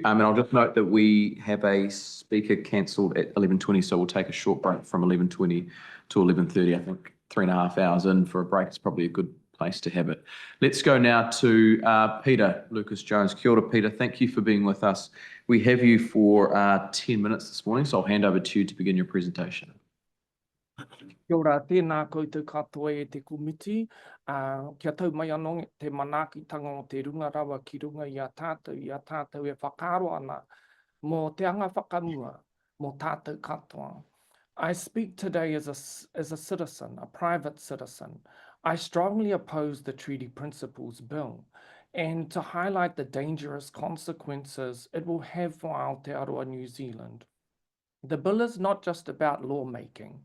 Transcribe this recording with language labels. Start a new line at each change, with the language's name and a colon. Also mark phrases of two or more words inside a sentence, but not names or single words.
English: And I'll just note that we have a speaker cancelled at 11:20, so we'll take a short break from 11:20 to 11:30. I think 3.5 hours in for a break is probably a good place to have it. Let's go now to Peter Lucas Jones.
Māori: Kia ora,
English: Peter. Thank you for being with us. We have you for 10 minutes this morning, so I'll hand over to you to begin your presentation.
Māori: Kia ora, tēnā koutou katoa e te komiti. Kia tau mai anō te manaakitanga o te runga rawa ki runga i a tātou e whakaaro ana mō te anga whakamua, mō tātou katoa.
English: I speak today as a citizen, a private citizen. I strongly oppose the Treaty Principles Bill, and to highlight the dangerous consequences it will have for Aotearoa New Zealand. The bill is not just about lawmaking.